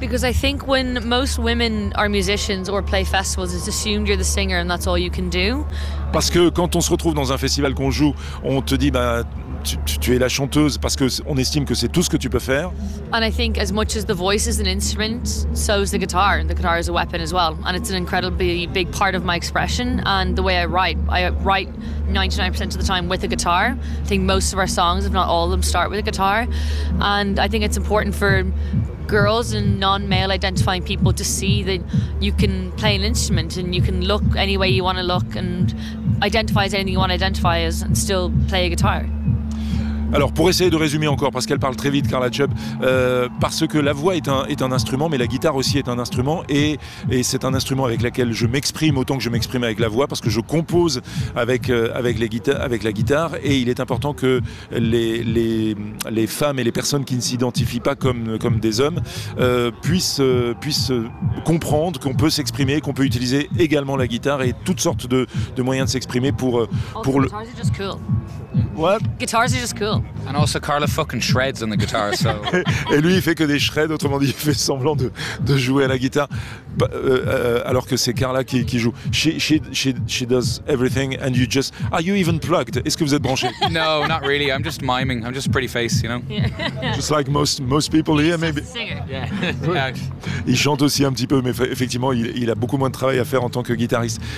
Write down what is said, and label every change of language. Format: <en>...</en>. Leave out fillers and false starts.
<en>Because I think when most women are musicians or play festivals, it's assumed you're the singer and that's all you can do.</en> <fr>Parce que quand on se retrouve dans un festival qu'on joue, on te dit, bah, tu es la chanteuse parce qu'on estime que c'est tout ce que tu peux faire.</fr> <en>And I think as much as the voice is an instrument, so is the guitar. The guitar is a weapon as well. And it's an incredibly big part of my expression and the way I write. I write 99% of the time with a guitar. I think most of our songs, if not all of them, start with a guitar. And I think it's important for girls and non-male identifying people to see that you can play an instrument and you can look any way you want to look and identify as anything you want to identify as and still play a guitar.</en> <fr>Alors, pour essayer de résumer encore, parce qu'elle parle très vite, Carla Chubb, parce que la voix est un instrument, mais la guitare aussi est un instrument, et c'est un instrument avec lequel je m'exprime autant que je m'exprime avec la voix, parce que je compose avec la guitare, et il est important que les femmes et les personnes qui ne s'identifient pas comme des hommes puissent comprendre qu'on peut s'exprimer, qu'on peut utiliser également la guitare et toutes sortes de moyens de s'exprimer pour le...</fr> <en>What? Guitars are just cool. And also Carla fucking shreds on the guitar, so...</en> <fr>Et lui, il fait que des shreds, autrement dit, il fait semblant de jouer à la guitare, alors que c'est Carla qui joue.</fr> <en>She does everything and you just... Are you even plugged?</en> <fr>Est-ce que vous êtes branché?</fr> <en>No, not really. I'm just miming. I'm just pretty face, you know? Yeah. Just like most people here, maybe. He's a singer. Yeah.</en> <fr>Il chante aussi un petit peu, mais effectivement, il a beaucoup moins de travail à faire en tant que guitariste.</fr>